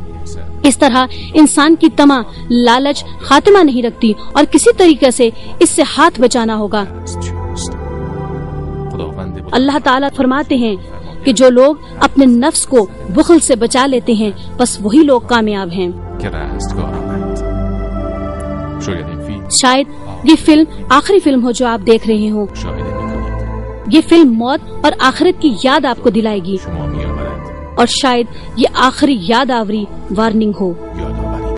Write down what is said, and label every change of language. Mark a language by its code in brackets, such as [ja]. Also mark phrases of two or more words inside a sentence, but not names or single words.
[ur] اس طرح انسان کی طمع، لالچ خاتمہ نہیں رکھتی اور کسی طریقے سے اس سے ہاتھ بچانا ہوگا۔ اللہ تعالیٰ فرماتے ہیں کہ کہ جو لوگ اپنے نفس کو بخل سے بچا لیتے ہیں بس وہی لوگ کامیاب ہیں. [fa] که رستگارند. شاید این فیلم [ur] شاید یہ فلم آخری فلم ہو جو آپ دیکھ رہے ہوں. [fa] مشاهده میکنید. [ur] یہ فلم موت اور آخرت کی یاد آپ کو دلائے گی [fa] شما میآورد [ur] اور شاید یہ آخری یاد آوری وارننگ ہو. [fa] یاد